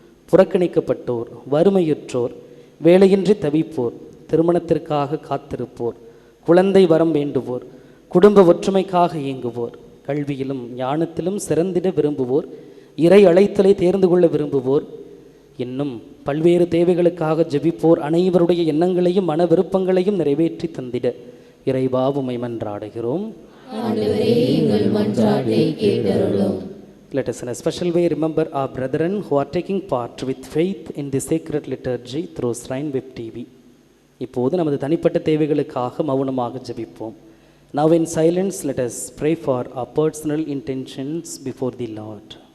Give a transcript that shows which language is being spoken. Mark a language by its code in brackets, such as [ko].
[ta] புறக்கணிக்கப்பட்டோர் வறுமையுற்றோர் வேலையின்றி தவிப்போர் திருமணத்திற்காக காத்திருப்போர் குழந்தை வரம் வேண்டுவோர் குடும்ப ஒற்றுமைக்காக இயங்குவோர் கல்வியிலும் ஞானத்திலும் சிறந்திட விரும்புவோர் இறை அழைத்தலை தேர்ந்து கொள்ள விரும்புவோர் இன்னும் பல்வேறு தேவைகளுக்காக ஜெபிப்போர் அனைவருடைய எண்ணங்களையும் மன விருப்பங்களையும் நிறைவேற்றி தந்திட இறைவா உம்மை மன்றாடுகிறோம். ஆண்டவரே எங்கள் மன்றாட்டை கேட்டருளும். [en] Let us in a special way remember our brethren who are taking part with faith in the sacred liturgy through Shrine Web TV. [ta] இப்போது நமது தனிப்பட்ட தேவைகளுக்காக மௌனமாக ஜெபிப்போம். [en] Now in silence let us pray for our personal intentions before the Lord.